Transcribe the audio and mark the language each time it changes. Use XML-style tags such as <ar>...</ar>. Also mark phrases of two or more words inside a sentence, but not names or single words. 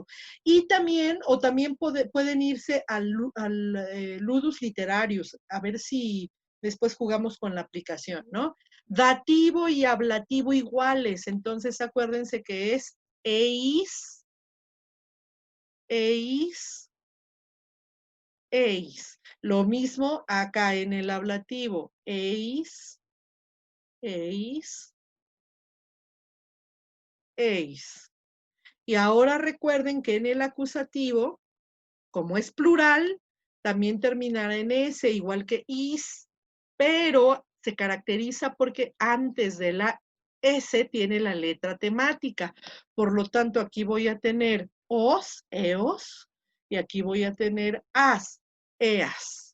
<es>Y también, o también pueden irse al</es> <la>ludus literarius,</la> <es>a ver si después jugamos con la aplicación, ¿no? Dativo y ablativo iguales, entonces acuérdense que es</es> <la>eis, eis.</la> <es>Lo mismo acá en el ablativo.</es> <la>Eis, eis, eis.</la> <es>Y ahora recuerden que en el acusativo, como es plural, también terminará en S, igual que is, pero se caracteriza porque antes de la S tiene la letra temática. Por lo tanto, aquí voy a tener</es> <la>os, eos,</la> <es>y aquí voy a tener</es> <la>as, eas.</la>